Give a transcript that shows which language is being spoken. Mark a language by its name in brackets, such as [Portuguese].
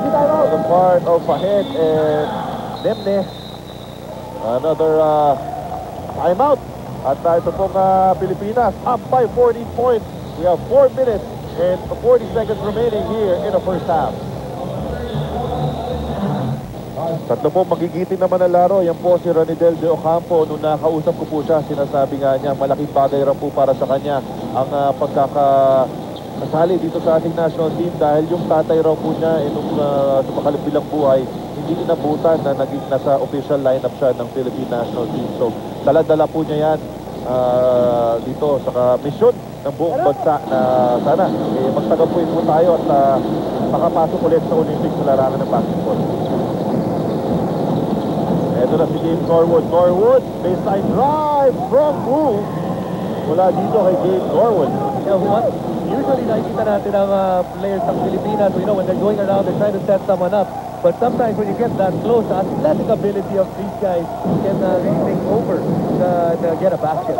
[English] On the part of Fahed and Nemne. Another timeout. [Filipino] At ito pong Pilipinas up by 14 points. [English] We have 4 minutes and 40 seconds remaining here in the first half. [Filipino] Tatlo po magigiting naman ang laro. Yan po si Ranidel de Ocampo. Nung nakausap ko po siya, sinasabi nga niya malaking bagay rin po para sa kanya ang pagkakasali dito sa ating national team dahil yung tatay raw po niya nung sumakabilang buhay, hindi inabutan na naging nasa official lineup siya ng Philippine national team. So dala-dala po niya yan dito sa misyon ng buong bansa na sana magtagpuin po tayo at makapasok ulit sa Olympics na larangan ng basketball. Ito na si Gabe Norwood. [English] Norwood, baseline drive from move. [Filipino] Mula dito kay Gabe Norwood. Usually nakikita natin ang players ng Pilipinas, [English] you know, when they're going around, they're trying to set someone up. But sometimes when you get that close, the athletic ability of these guys can really take over to get a basket.